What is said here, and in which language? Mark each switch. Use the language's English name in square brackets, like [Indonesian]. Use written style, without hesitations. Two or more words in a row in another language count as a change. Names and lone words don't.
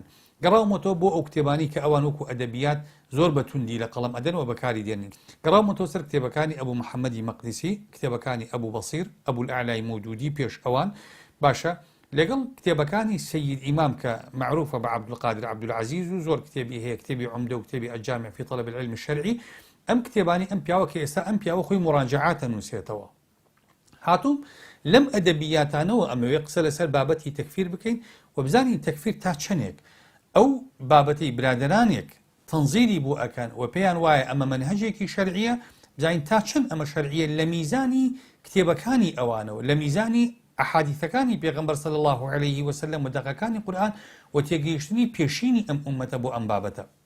[Central Kurdish] گەڕاومەتەوە بۆ ئەو کتێبانی کە ئەوان وەکو ئەدەبیات زۆر بەتوندی لە قەڵەم ئەدەنەوە بەکاری دێنن. گەڕاومەتەوە سەر کتێبەکانی ئەبوو محەممەدی مەقدیسی، کتێبەکانی ئەبوو بەسیر، ئەبوو الئەعلای مەودودی پێش ئەوان، باشە لەگەڵ کتێبەکانی سەید ئیمام کە معروفە بە عەبدولقادر عەبدولعەزیز و زۆر کتێبی هەیە، کتێبی عومدە و کتێبی الجامع فی طلب العلم الشەرعی. ئەم کتێبانی ئەم پیاوە کە ئێستا ئەم پیاوە خۆی مراجعاتە نووسێتەوە. هاتووم لەم ئەدەبیاتانەوە ئەمەوێ قسە لەسەر بابەتی تەکفیر بکەین و بزانین تەکفیر تا چەندێک ئەو بابەتی برادرانێک تەنزیری بۆ ئەکەن و پێیان وایە ئەمە منهەجێکی شەرعیە، بزانین تا چەند ئەمە شەرعیە لە میزانی کتێبەکانی ئەوانەوە، لە میزانی ئەحادیثەکانی پێغەمبەر [Arabic] صلی الله علیه وسلم [Central Kurdish] و دەقەکانی قورئان و تێگەیشتنی پێشینی ئەم ئومەتە بۆ ئەم بابەتە.